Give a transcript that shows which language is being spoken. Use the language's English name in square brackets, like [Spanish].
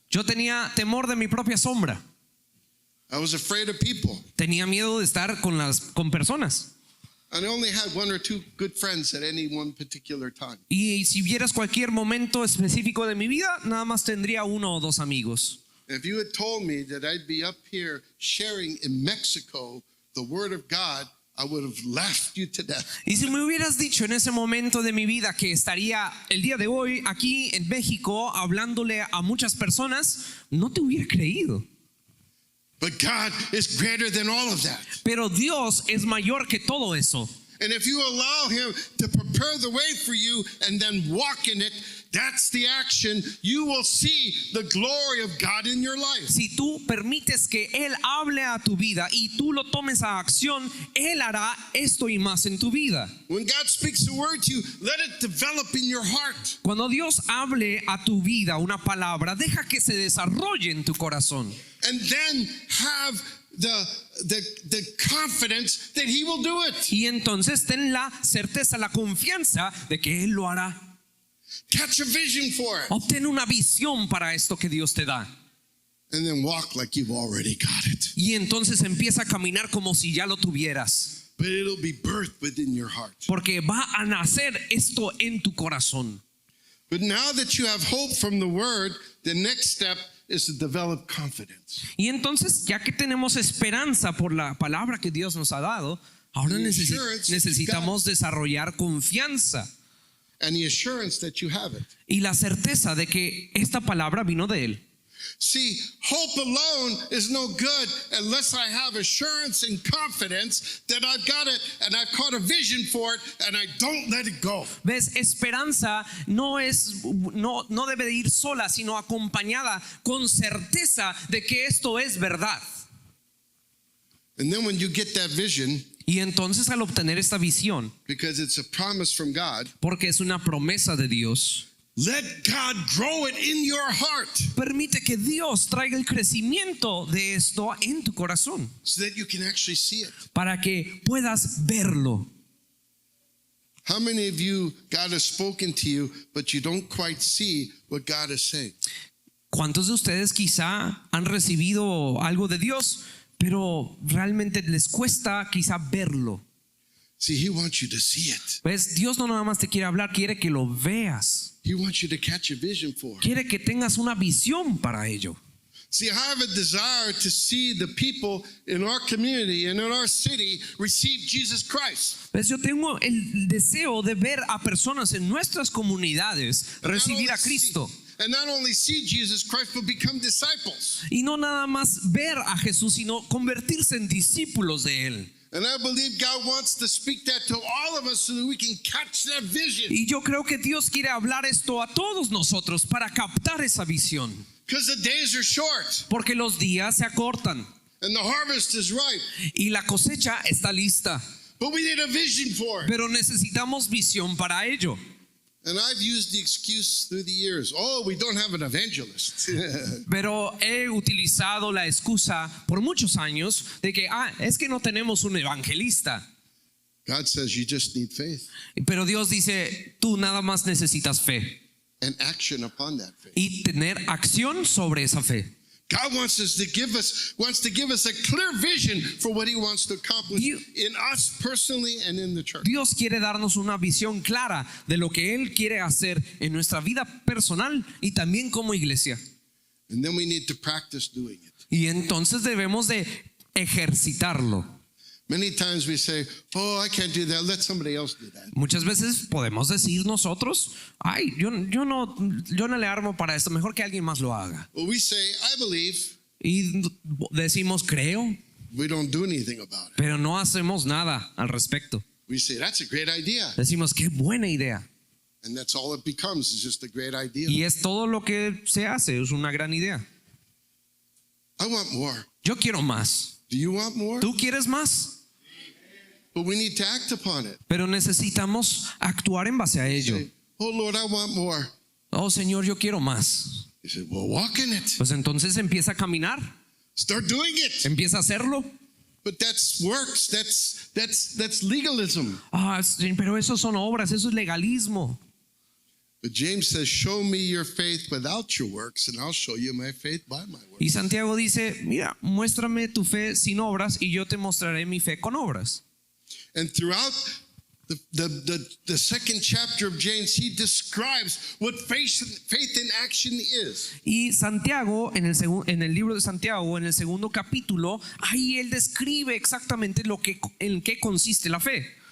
[Spanish] yo tenía temor de mi propia sombra. [English] I was afraid of people. [Spanish] Tenía miedo de estar con personas. [English] And I only had one or two good friends at any one particular time. [Spanish] Y si vieras cualquier momento específico de mi vida, nada más tendría uno o dos amigos. [English] If you had told me that I'd be up here sharing in Mexico the Word of God, I would have laughed you to death. [Spanish] Y si me hubieras dicho en ese momento de mi vida que estaría el día de hoy aquí en México hablándole a muchas personas, no te hubiera creído. [English] But God is greater than all of that. [Spanish] Pero Dios es mayor que todo eso. [English] And if you allow Him to prepare the way for you and then walk in it, that's the action. You will see the glory of God in your life. [Spanish] Si tú permites que Él hable a tu vida y tú lo tomes a acción, Él hará esto y más en tu vida. [English] When God speaks a word to you, let it develop in your heart. [Spanish] Cuando Dios hable a tu vida una palabra, deja que se desarrolle en tu corazón. [English] And then have the confidence that He will do it. [Spanish] Y entonces ten la certeza, la confianza de que Él lo hará. [English] Catch a vision for it. [Spanish] Obtén una visión para esto que Dios te da. [English] And then walk like you've already got it. [Spanish] Y entonces empieza a caminar como si ya lo tuvieras. [English] But it'll be birthed within your heart. [Spanish] Porque va a nacer esto en tu corazón. [English] But now that you have hope from the Word, the next step is to develop confidence. [Spanish] Y entonces, ya que tenemos esperanza por la palabra que Dios nos ha dado, ahora necesitamos desarrollar confianza [English] And the assurance that you have it. [Spanish] y la certeza de que esta palabra vino de Él. [English] See, hope alone is no good unless I have assurance and confidence that I've got it and I've caught a vision for it and I don't let it go. [Spanish] ¿Ves? Esperanza no debe de ir sola, sino acompañada con certeza de que esto es verdad. [English] And then when you get that vision, [Spanish] Y entonces al obtener esta visión, [English] because it's a promise from God, [Spanish] porque es una promesa de Dios, [English] let God grow it in your heart [Spanish] permite que Dios traiga el crecimiento de esto en tu corazón [English] so that you can actually see it. [Spanish] para que puedas verlo. [English] How many of you, God has spoken to you, but you don't quite see what God is saying? [Spanish] ¿Cuántos de ustedes quizá han recibido algo de Dios, pero realmente les cuesta quizá verlo? [English] See, He wants you to see it. [Spanish] ¿Ves? Dios no nada más te quiere hablar, quiere que lo veas. [English] He wants you to catch a vision for it. [Spanish] Quiere que tengas una visión para ello. [English] See, I have a desire to see the people in our community and in our city receive Jesus Christ. [Spanish] ¿Ves? Yo tengo el deseo de ver a personas en nuestras comunidades recibir a Cristo. [English] And not only see Jesus Christ, but become disciples. [Spanish] Y no nada más ver a Jesús, sino convertirse en discípulos de Él. [English] And I believe God wants to speak that to all of us so that we can catch that vision. [Spanish] Y yo creo que Dios quiere hablar esto a todos nosotros para captar esa visión. [English] Because the days are short [Spanish] Porque los días se acortan [English] and the harvest is ripe. [Spanish] y la cosecha está lista. [English] But we need a vision for it. [Spanish] Pero necesitamos visión para ello. [English] And I've used the excuse through the years, oh, we don't have an evangelist. [Spanish] Pero he utilizado la excusa por muchos años de que es que no tenemos un evangelista. [English] God says you just need faith [Spanish] Pero Dios dice, tú nada más necesitas fe [English] and action upon that faith. [Spanish] y tener acción sobre esa fe. [English] God wants to give us a clear vision for what He wants to accomplish in us personally and in the church. [Spanish] Dios quiere darnos una visión clara de lo que Él quiere hacer en nuestra vida personal y también como iglesia. [English] And then we need to practice doing it. [Spanish] Y entonces debemos de ejercitarlo. [English] Many times we say, "Oh, I can't do that. Let somebody else do that." [Spanish] Muchas veces podemos decir nosotros, ay, yo no le armo para esto, mejor que alguien más lo haga. [English] Well, we say, "I believe." [Spanish] Y decimos, creo, [English] We don't do anything about it. [Spanish] pero no hacemos nada al respecto. [English] We say, "That's a great idea." [Spanish] Decimos, qué buena idea. [English] And that's all it becomes, is just a great idea. [Spanish] Y es todo lo que se hace, es una gran idea. [English] I want more. [Spanish] Yo quiero más. [English] Do you want more? [Spanish] ¿Tú quieres más? [English] But we need to act upon it. [Spanish] Pero necesitamos actuar en base a ello. [English] Say, "Oh Lord, I want more." [Spanish] Oh Señor, yo quiero más. [English] He said, "Well, walk in it. [Spanish] Pues entonces empieza a caminar, [English] Start doing it." [Spanish] empieza a hacerlo. [English] But that's works. That's legalism. [Spanish] Ah, pero eso son obras, eso es legalismo. [English] But James says, "Show me your faith without your works, and I'll show you my faith by my works." [Spanish] Y Santiago dice, mira, muéstrame tu fe sin obras y yo te mostraré mi fe con obras. [English] And throughout the second chapter of James, he describes what faith in action is. [Spanish] Y Santiago, en el libro de Santiago, en el segundo capítulo, ahí él describe exactamente en qué consiste la fe.